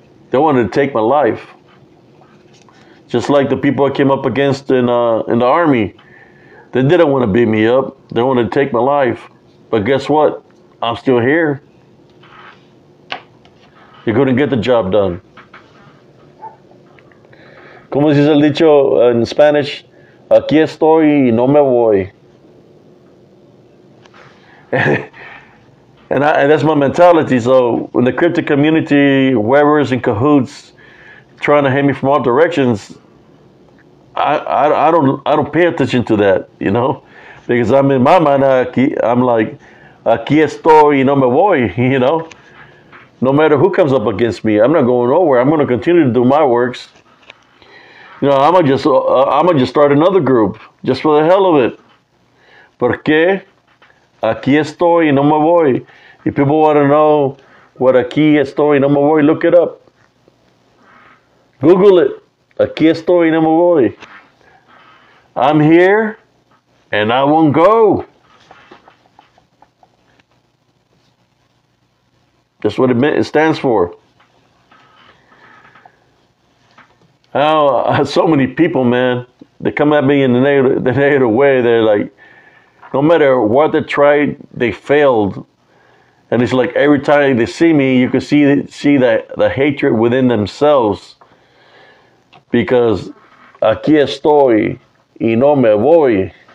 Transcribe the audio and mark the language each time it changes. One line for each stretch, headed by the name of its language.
English: They wanted to take my life. Just like the people I came up against in the army. They didn't want to beat me up. They wanted to take my life. But guess what? I'm still here. You couldn't get the job done.
Spanish: Como dice el dicho
English: in Spanish,
Spanish: aquí estoy y no me voy.
English: And that's my mentality. So in the cryptic community, whoever's in cahoots, trying to hit me from all directions, I don't pay attention to that, you know, because I'm in my mind. I'm like,
Spanish: aquí estoy y no me voy,
English: you know. No matter who comes up against me, I'm not going nowhere. I'm going to continue to do my works. You know, I'm gonna just start another group just for the hell of it.
Spanish: Porque aquí estoy y no me voy.
English: If people want to know what
Spanish: aquí estoy y no me voy,
English: look it up. Google it.
Spanish: Aquí estoy y no me voy.
English: I'm here and I won't go. That's what it stands for. So many people, man, they come at me in the negative way. They're like, no matter what they tried, they failed. And it's like every time they see me, you can see the hatred within themselves. Because
Spanish: aquí estoy y no me voy.